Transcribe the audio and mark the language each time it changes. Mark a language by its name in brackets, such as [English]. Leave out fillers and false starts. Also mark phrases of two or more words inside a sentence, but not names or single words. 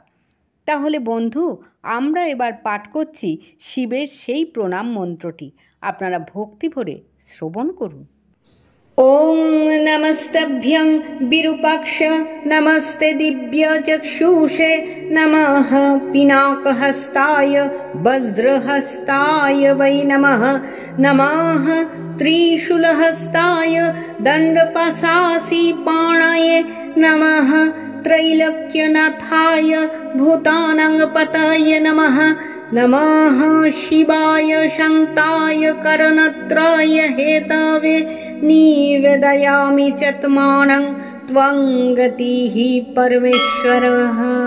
[Bangla] তাহলে বন্ধু, আমরা এবার পাঠ করছি শিবের সেই প্রণাম মন্ত্রটি। আপনারা ভক্তি ভরে শ্রবণ করুন। [Sanskrit] ওম নমস্তভ্যং বিরূপাক্ষ নমস্তে দিব্য চক্ষুষে নমঃ পিনাকহস্তায় বজ্রহস্তায় वै नमः नमः त्रिशूलहस्ताय दण्डपाशासी पाणये नमः त्रैलोक्यनाथाय भूतानां नमः नमः शिवाय शान्ताय करणत्रय हेतवे निवेदयामि चत्मानं त्वं गतिः परमेश्वरः।